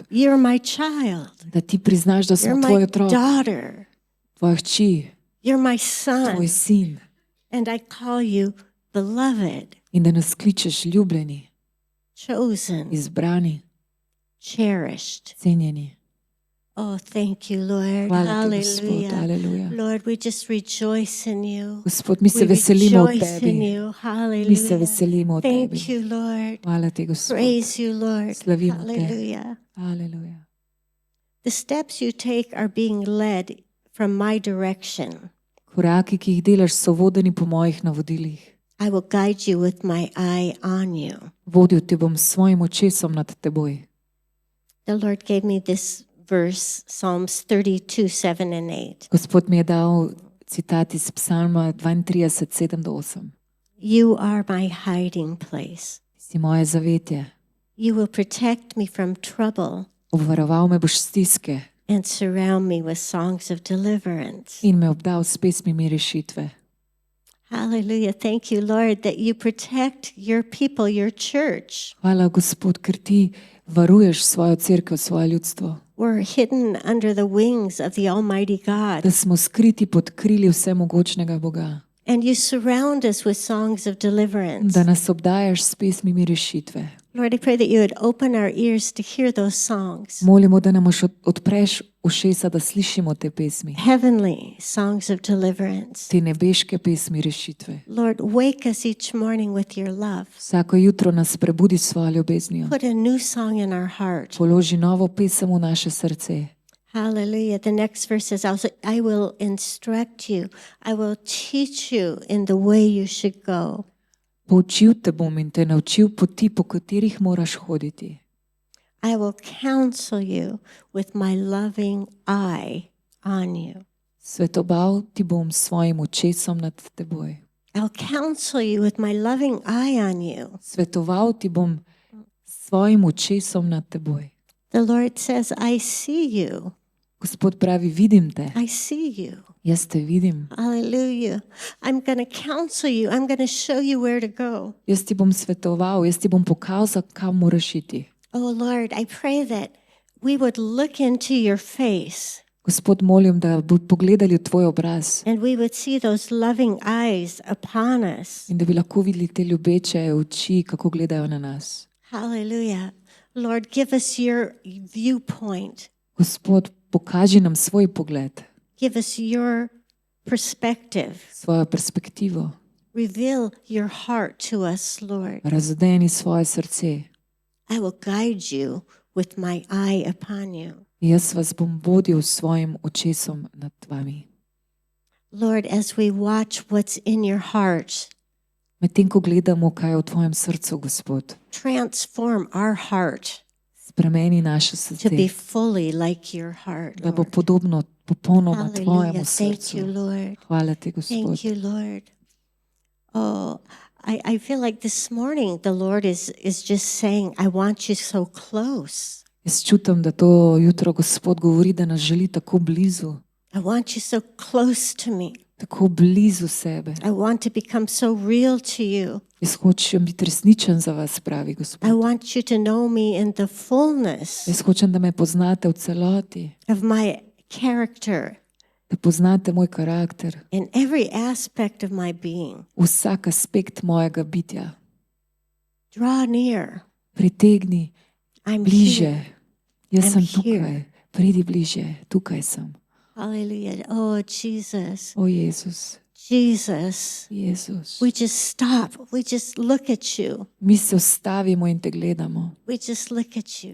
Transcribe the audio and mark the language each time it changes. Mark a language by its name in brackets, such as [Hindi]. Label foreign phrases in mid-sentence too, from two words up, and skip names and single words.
[English] You're my child. [Slovenian] da ti priznaš, da [English] You're [Slovenian] smo tvoj [English] my [Slovenian] otrok, [English] daughter. [Slovenian] tvoja hči, [English] You're my son. [Slovenian] tvoj sin [English] And I call you beloved, [Slovenian] in da nas kličeš ljubljeni, [English] chosen, [Slovenian] izbrani, [English] cherished. [Slovenian] cenjeni. [English] Oh, thank you, Lord. [Slovenian] Hvala ti, Gospod, [English] Hallelujah. [Slovenian] aleluja. [English] Lord, we just rejoice in you. [Slovenian] Gospod, mi se [English] We [Slovenian] veselimo od [English] rejoice in [Slovenian] tebi. [English] you. [Slovenian] Mi se [English] Hallelujah. [Slovenian] veselimo od [English] Thank [Slovenian] tebi. [English] you, Lord. [Slovenian] Hvala ti, Gospod. [English] Praise you, Lord. [Slovenian] Slavimo te. [English] Hallelujah. [Slovenian] Aleluja. [English] The steps you take are being led from my direction. [Slovenian] Koraki, ki jih delaš, so vodeni po mojih navodilih. [English] I will guide you with my eye on you. [Slovenian] Vodil te bom s svojim očesom nad teboj. [English] The Lord gave me this verse, Psalms 32, 7 and 8. [Slovenian] Gospod mi je dal citat iz Psalma 32, 7-8. [English] You are my hiding place. [Slovenian] Si moje zavetje. [English] You will protect me from trouble [Slovenian] Obvaroval me boš stiske [English] and surround me with songs of deliverance. [Slovenian] in me obdal s pesmimi rešitve. [English] Hallelujah. Thank you, Lord, that you protect your people, your church. [Slovenian] Hvala, Gospod, ker ti varuješ svojo cerkev, svoje ljudstvo. [English] We're hidden under the wings of the Almighty God. [Slovenian] Da smo skriti pod krili vsemogočnega Boga. [English] And you surround us with songs of deliverance. [Slovenian] da nas obdajaš s pesmimi rešitve. [English] Lord, I pray that you would open our ears to hear those songs. [Slovenian] Molimo, da nam odpreš ušesa, da slišimo te pesmi, [English] Heavenly songs of deliverance. [Slovenian] te nebeške pesmi rešitve. [English] Lord, wake us each morning with your love. [Slovenian] Vsako jutro nas prebudi s svojo ljubeznijo. [English] Put a new song in our heart. [Slovenian] Položi novo pesem v naše srce. [English] Hallelujah. The next verse says, I will instruct you. I will teach you in the way you should go. [Slovenian] Poučil te bom in te naučil poti, po katerih moraš hoditi. [English] I will counsel you with my loving eye on you. [Slovenian] Svetoval ti bom s svojim očesom nad teboj. [English] I'll counsel you with my loving eye on you. [Slovenian] Svetoval ti bom s svojim očesom nad teboj. [English] The Lord says, I see you. [Slovenian] Gospod pravi, vidim te, [English] I see you. [Slovenian] jaz te vidim. [English] Hallelujah. I'm going to counsel you. I'm going to show you where to go. [Slovenian] Jaz ti bom svetoval, jaz ti bom pokazal, kam moraš iti. [English] Oh Lord, I pray that we would look into your face [Slovenian] Gospod, molim, da bi pogledali v tvoj obraz [English] and we would see those loving eyes upon us. [Slovenian] in da bi lahko videli te ljubeče oči, kako gledajo na nas. [English] Hallelujah. Lord, give us your viewpoint. [Slovenian] Gospod, pokaži nam svoj pogled, [English] Give us your perspective. [Slovenian] svojo perspektivo. [English] Reveal your heart to us, Lord. [Slovenian] Razdeni svoje srce. [English] I will guide you with my eye upon you. [Slovenian] Jaz vas bom vodil s svojim očesom nad vami. [English] Lord, as we watch what's in your heart, [Slovenian] Medtem ko gledamo, kaj je v tvojem srcu, Gospod, [English] transform our heart [Slovenian] spremeni naše [English] to be [Slovenian] srce, [English] fully like your heart, [Slovenian] da bo [English] Lord. [Slovenian] podobno popolnoma tvojemu [English] Hallelujah. Thank [Slovenian] srcu. [English] you, Lord. [Slovenian] Hvala ti, Gospod. [English] Thank you, Lord. Oh, I feel like this morning the Lord is just saying, I want you so close. [Slovenian] Jaz čutim, da to jutro Gospod govori, da nas želi tako blizu, [English] I want you so close to me. [Slovenian] tako blizu sebe. [English] I want to become so real to you. [Slovenian] Jaz hočem biti resničen za vas, pravi [English] I [Slovenian] Gospod. [English] want you to know me in the fullness [Slovenian] Jaz hočem, da me poznate v celoti, [English] of my character, [Slovenian] da poznate moj karakter, [English] in every aspect of my being. [Slovenian] vsak aspekt mojega bitja. [English] Draw near. [Slovenian] Pritegni [English] I'm [Slovenian] bliže. [English] here. [Slovenian] Jaz [English] I'm [Slovenian] sem [English] here. [Slovenian] tukaj, pridi bliže, tukaj sem. [English] Hallelujah. Oh, Jesus. [Slovenian] O Jezus, [English] Jesus. [Slovenian] Jezus. [English] We just stop. We just look at you. [Slovenian] Mi se ustavimo in te gledamo, [English] We just look at you.